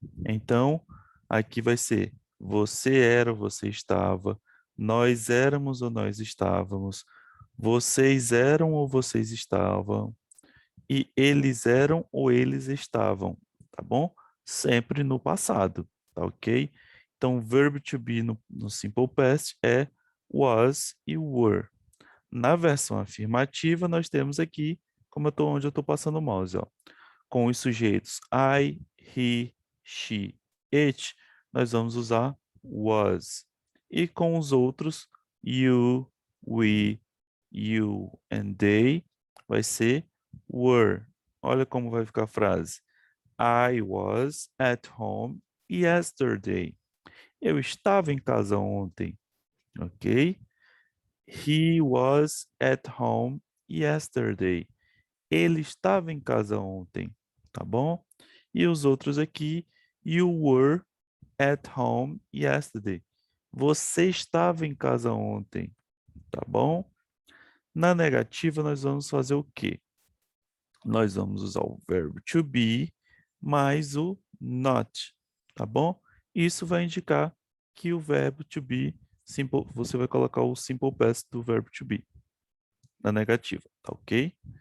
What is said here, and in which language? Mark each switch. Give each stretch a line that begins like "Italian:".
Portuguese: Então, aqui vai ser você era, você estava, nós éramos ou nós estávamos, vocês eram ou vocês estavam, e eles eram ou eles estavam, tá bom? Sempre no passado, tá ok? Então, o verbo to be no simple past é was e were. Na versão afirmativa, nós temos aqui, onde eu estou passando o mouse, ó, com os sujeitos
English: I, he, she, it,
Portuguese: nós vamos usar was. E com os outros,
English: you, we, you and they,
Portuguese: vai ser were. Olha como vai ficar a frase.
English: I was at home yesterday.
Portuguese: Eu estava em casa ontem, ok?
English: He was at home yesterday.
Portuguese: Ele estava em casa ontem, tá bom? E os outros aqui,
English: you were at home yesterday.
Portuguese: Você estava em casa ontem, tá bom? Na negativa, nós vamos fazer o quê? Nós vamos usar o verbo to be mais o not, tá bom? Isso vai indicar que o verbo to be, simple, você vai colocar o simple past do verbo to be na negativa, tá ok?